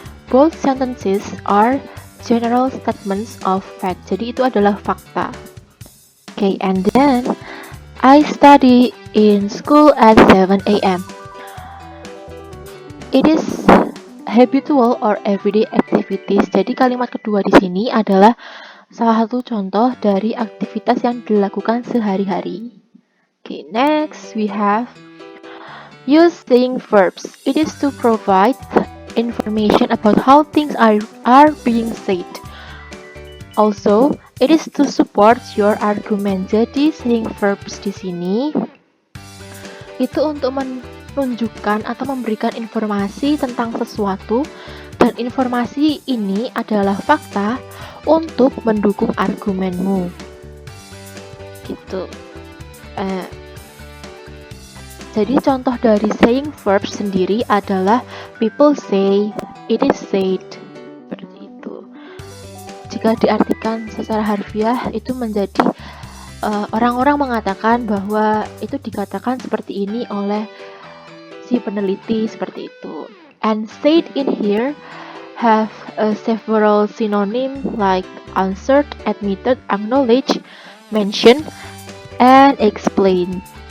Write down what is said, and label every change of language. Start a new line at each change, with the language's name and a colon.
English: Both sentences are general statements of fact.
Indonesian: Jadi itu adalah fakta.
English: Okay, and then I study in school at 7 a.m. It is habitual or everyday activities.
Indonesian: Jadi kalimat kedua di sini adalah salah satu contoh dari aktivitas yang dilakukan sehari-hari.
English: Okay, next we have using verbs. It is to provide information about how things are being said. Also, it is to support your argument.
Indonesian: Jadi saying verbs di sini itu untuk menunjukkan atau memberikan informasi tentang sesuatu, dan informasi ini adalah fakta untuk mendukung argumenmu gitu. Jadi contoh dari saying verb sendiri adalah
English: people say, it is said,
Indonesian: seperti itu. Jika diartikan secara harfiah itu menjadi orang-orang mengatakan bahwa itu dikatakan seperti ini oleh si peneliti, seperti itu.
English: And said in here have several synonym like answered, admitted, acknowledged, mentioned, and explained.